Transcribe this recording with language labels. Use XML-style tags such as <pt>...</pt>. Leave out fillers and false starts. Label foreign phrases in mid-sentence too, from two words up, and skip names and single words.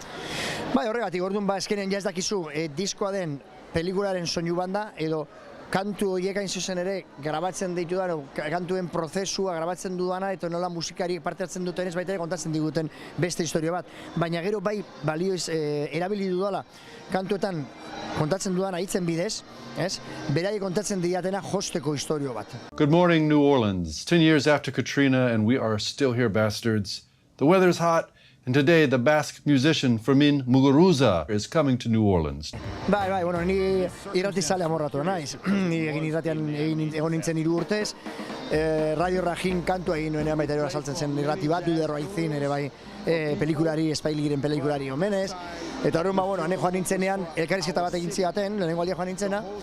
<eu>Bai, horregatik, orduan eskenen ja ez dakizu diskoa den pelikularen soinu banda, edo kantu horiek hain zuzen ere grabatzen ditudan, kantuen prozesua grabatzen dudana, eta nola musikariek parte hartzen dutenez baita ere kontatzen diguten beste historia bat. Baina gero bai balioiz erabili dudala kantuetan kontatzen dudana hitzen bidez, beraiek kontatzen diatena josteko historio bat.</eu> <en>Good morning, New Orleans. 10 years after Katrina, and we are still here, bastards. The weather's hot, and today the Basque musician Fermin Muguruza is coming to New Orleans.</en> <eu>Bai, bueno, ni irratizale amorratu naiz. Ni egin irratian egon nintzen 3 urtez. Radio Rajin kantua egin nuenean baita ere azaltzen zen irrati bat, Duder Raizin ere bai pelikulari, Espailiren pelikulari omenez. Eta horren, bueno, hane joan nintzenean, elkarrizketa bat egin zidaten, lehenengo aldia joan nintzena.</eu>